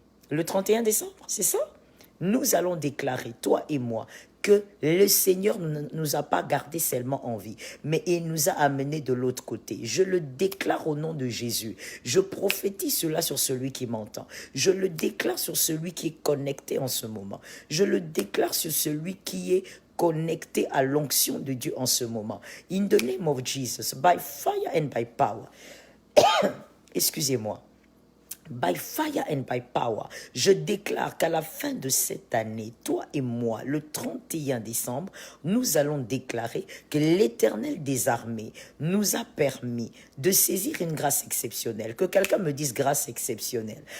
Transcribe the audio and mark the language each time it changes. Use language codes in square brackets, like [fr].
[fr] Le 31 décembre, c'est ça? Nous allons déclarer, toi et moi, que le Seigneur ne nous a pas gardés seulement en vie, mais il nous a amenés de l'autre côté. Je le déclare au nom de Jésus. Je prophétise cela sur celui qui m'entend. Je le déclare sur celui qui est connecté en ce moment. Je le déclare sur celui qui est connecté à l'onction de Dieu en ce moment. [en] In the name of Jesus, by fire and by power. [fr] Excusez-moi. [en] By fire and by power, [fr] je déclare qu'à la fin de cette année, toi et moi, le 31 décembre, nous allons déclarer que l'Éternel des armées nous a permis de saisir une grâce exceptionnelle. Que quelqu'un me dise grâce exceptionnelle.